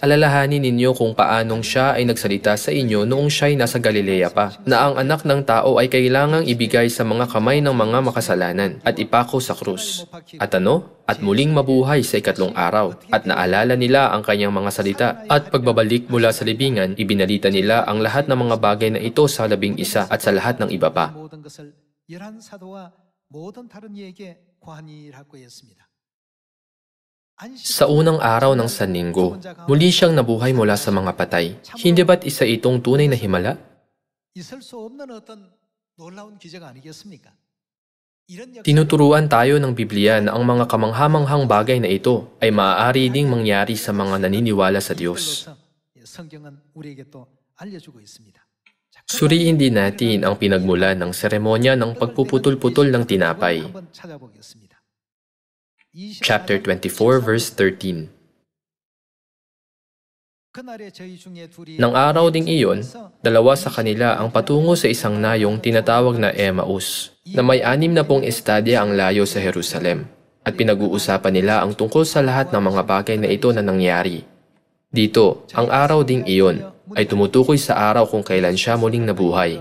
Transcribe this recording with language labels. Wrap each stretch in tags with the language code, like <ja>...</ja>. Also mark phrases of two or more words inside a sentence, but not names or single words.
<tl>Alalahanin ninyo kung paanong siya ay nagsalita sa inyo noong siya'y nasa Galilea pa, na ang anak ng tao ay kailangang ibigay sa mga kamay ng mga makasalanan at ipako sa krus. At ano? At muling mabuhay sa ikatlong araw. At naalala nila ang kanyang mga salita. At pagbabalik mula sa libingan, ibinalita nila ang lahat ng mga bagay na ito sa 11 at sa lahat ng iba pa.</tl> <ko>모든 것을 11사도와 모든 다른 이에게 관이라고 했습니다.</ko> <tl>Sa unang araw ng Sanlinggo, muli siyang nabuhay mula sa mga patay. Hindi ba't isa itong tunay na himala?</tl> <ko>있을 수 없는 어떤 놀라운 기적 아니겠습니까? 이런</ko> <tl>Tinuturuan tayo ng Biblia na ang mga kamanghamanghang bagay na ito ay maaari ding mangyari sa mga naniniwala sa Diyos.</tl> <ko>성경은 우리에게 또 알려주고 있습니다.</ko> <tl>Suriin din natin ang pinagmulan ng seremonya ng pagpuputol-putol ng tinapay.</tl> <ko>한번 찾아보겠습니다.</ko> <en>Chapter 24, verse 13.</en> <ko>그날에 저희 중에 둘이</ko> <tl>Nang araw ding iyon, dalawa sa kanila ang patungo sa isang nayong tinatawag na Emmaus, na may 60 estadya ang layo sa Jerusalem, at pinag-uusapan nila ang tungkol sa lahat ng mga bagay na ito na nangyari. Dito, ang araw ding iyon ay tumutukoy sa araw kung kailan siya muling nabuhay.</tl>